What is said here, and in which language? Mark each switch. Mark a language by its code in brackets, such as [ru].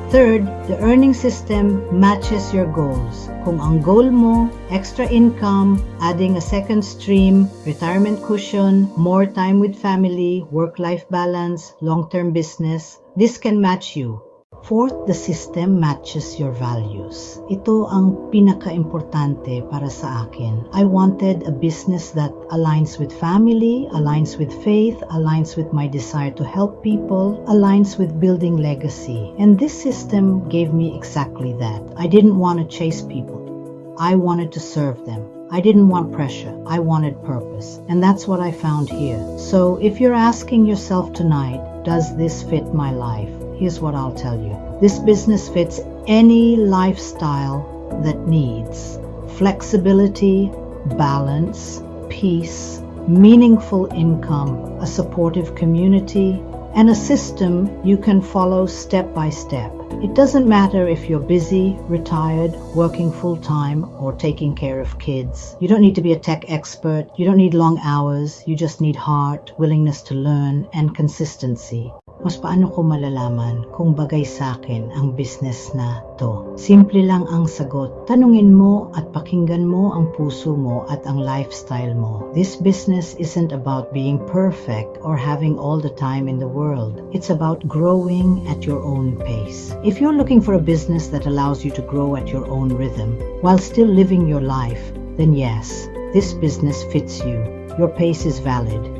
[en] Third, the earning system matches your goals. [tl] Kung ang [en] goal mo, extra income, adding a second stream, retirement cushion, more time with family, work-life balance, long-term business, this can match you. Fourth, the system matches your values. [tl] Ito ang pinaka-importante para sa akin. [en] I wanted a business that aligns with family, aligns with faith, aligns with my desire to help people, aligns with building legacy. And this system gave me exactly that. I didn't want to chase people. I wanted to serve them. I didn't want pressure. I wanted purpose. And that's what I found here. So if you're asking yourself tonight, does this fit my life? Here's what I'll tell you. This business fits any lifestyle that needs flexibility, balance, peace, meaningful income, a supportive community, and a system you can follow step by step. It doesn't matter if you're busy, retired, working full-time, or taking care of kids. You don't need to be a tech expert. You don't need long hours. You just need heart, willingness to learn, and consistency. [tl] Mas paano ko malalaman kung bagay sa akin ang business na to? Simple lang ang sagot. Tanungin mo at pakinggan mo ang puso mo at ang lifestyle mo. [en] This business isn't about being perfect or having all the time in the world. It's about growing at your own pace. If you're looking for a business that allows you to grow at your own rhythm while still living your life, then yes, this business fits you. Your pace is valid.